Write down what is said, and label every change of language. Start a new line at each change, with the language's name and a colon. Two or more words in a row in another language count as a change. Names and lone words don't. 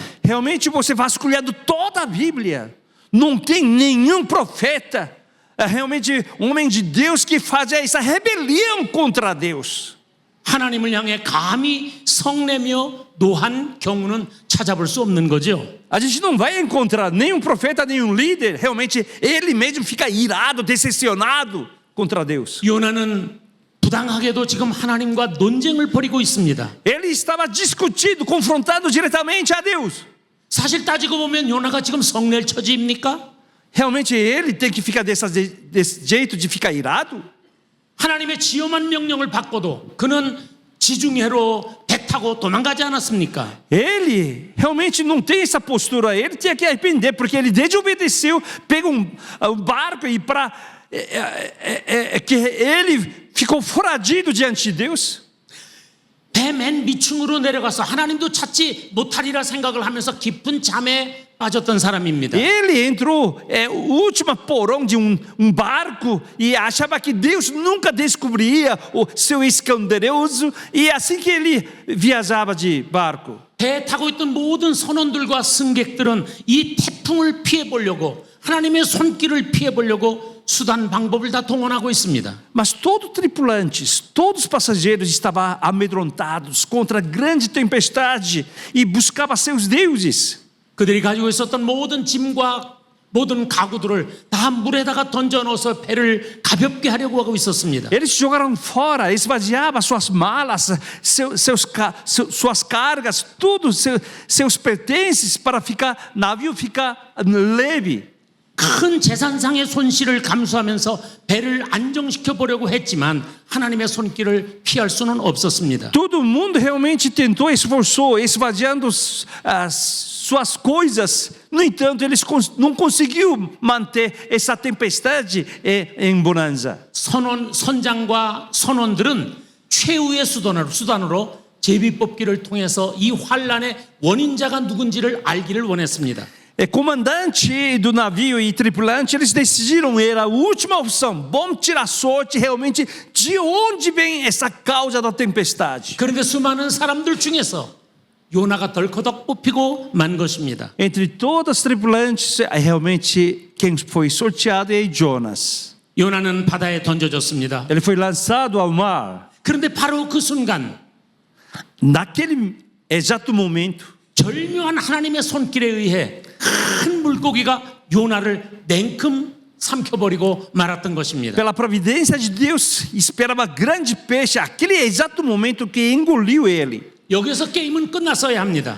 Portuguese: Realmente você vasculhando toda a Bíblia, não tem nenhum profeta, realmente homem de Deus que fazia essa rebelião contra Deus.
Korean: 하나님을 향해 감히 성내며 노한 경우는 찾아볼 수 없는 거죠.
Portuguese: A gente não vai encontrar nenhum profeta, nenhum líder, realmente ele mesmo fica irado, decepcionado contra Deus.
Korean: 요나는 부당하게도 지금 하나님과 논쟁을 벌이고 있습니다.
Portuguese: Ele estava discutindo, confrontado diretamente a Deus.
Korean: 사실 따지고 보면 요나가 지금 성낼 처지입니까?
Portuguese: Realmente ele tem que ficar desse jeito de ficar irado?
Korean: 하나님의 지엄한 명령을 받고도 그는 지중해로 배 타고 도망가지 않았습니까?
Portuguese: Ele realmente não tem essa postura, ele tinha que arrepender, porque ele desobedeceu, pegou barco e para que ele ficou foragido diante de Deus.
Korean: 배 맨 밑층으로 내려가서 하나님도 찾지 못하리라 생각을 하면서 깊은 잠에 빠졌던 사람입니다.
Portuguese: Ele entrou o último porão de barco e achava que Deus nunca descobriria o seu escandaloso, e assim que ele viajava de barco.
Korean: 배에 타고 있던 모든 선원들과 승객들은 이 태풍을 피해 보려고 하나님의 손길을 피해 보려고 수단 방법을 다 동원하고 있습니다.
Portuguese: Mas todos os tripulantes, todos os passageiros estavam amedrontados contra a grande tempestade e buscavam seus deuses.
Korean: 그들이 가지고 있었던 모든 짐과 모든 가구들을 다 물에다가 던져 넣어서 배를 가볍게 하려고 하고 있었습니다.
Portuguese: Eles jogaram fora, esvaziavam suas malas, suas cargas, tudo, seus pertences para navio ficar leve.
Korean: 큰 재산상의 손실을 감수하면서 배를 안정시켜 보려고 했지만 하나님의 손길을 피할 수는 없었습니다.
Portuguese: Todo mundo realmente tentou, esforçou, esvaziando suas coisas. No entanto, eles não conseguiu manter essa tempestade em bonança.
Korean: 선장과 선원들은 최후의 수단으로 제비뽑기를 통해서 이 환란의 원인자가 누군지를 알기를 원했습니다.
Portuguese: Comandante do navio e tripulante, eles decidiram, era a última opção. Vamos tirar sorte realmente de onde vem essa causa da tempestade.
Korean: 그런데 수많은 사람들 중에서 요나가 덜커덕 뽑히고 만 것입니다.
Portuguese: Entre todas as tripulantes, realmente quem foi sorteado é Jonas.
Korean: 요나는 바다에 던져졌습니다.
Portuguese: Ele foi lançado ao mar.
Korean: 그런데 바로 그 순간
Portuguese: Naquele exato momento,
Korean: 절묘한 하나님의 손길에 의해 큰 물고기가 요나를 냉큼 삼켜버리고 말았던 것입니다.
Portuguese: pela providência de Deus, esperava grande peixe. Aquele exato momento que engoliu ele.
Korean: 여기서 게임은 끝났어야 합니다.